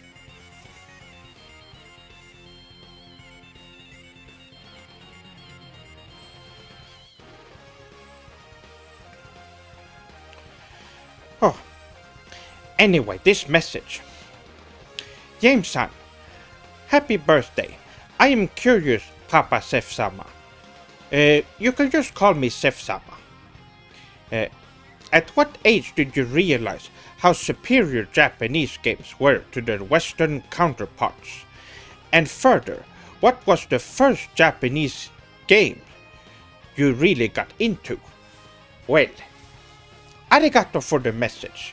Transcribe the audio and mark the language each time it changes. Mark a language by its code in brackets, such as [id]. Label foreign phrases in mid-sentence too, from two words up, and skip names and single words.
[en] Oh. Anyway, this message. James-san, happy birthday. I am curious, Papa Sef-sama. You can just call me Sef-sama. At what age did you realize how superior Japanese games were to their Western counterparts? And further, what was the first Japanese game you really got into? Well, arigato for the message.